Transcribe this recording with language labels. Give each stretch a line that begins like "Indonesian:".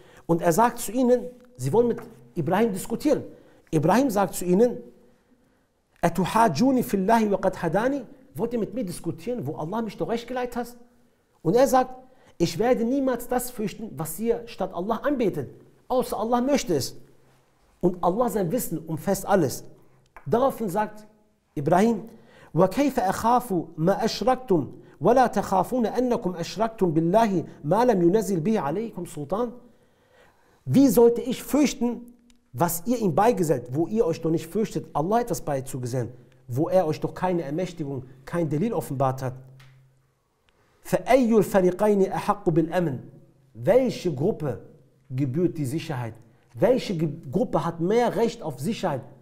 German: Und er sagt zu ihnen, sie wollen mit Ibrahim diskutieren. Ibrahim sagt zu ihnen,
Arabic: Atuhajuni fillahi wa qad hadani,
German: wollt ihr mit mir diskutieren, wo Allah mich doch recht geleitet hat? Und er sagt, ich werde niemals das fürchten, was ihr statt Allah anbetet, außer Allah möchte es. Und Allah sein Wissen umfasst alles.
Arabic: Daraufhin sagt Ibrahim, وَكَيْفَ أَخَافُ مَا أَشْرَكْتُمْ وَلَا تَخَافُونَ أَنَّكُمْ أَشْرَكْتُمْ بِاللَّهِ مَا لَمْ يُنَزِّلْ بِهِ عَلَيْكُمْ سُلْطَانٍ.
German: Wie sollte ich fürchten, was ihr ihm beigesellt, wo ihr euch doch nicht fürchtet, Allah etwas beizugesellen, wo er euch doch keine Ermächtigung, kein Delil offenbart hat?
Arabic: فَأَيُّ الْفَرِقَيْنِ أَحَقُّ بِالْأَمْنِ.
German: Welche Gruppe gebührt die Sicherheit? Welche Gruppe hat mehr Recht auf Sicherheit?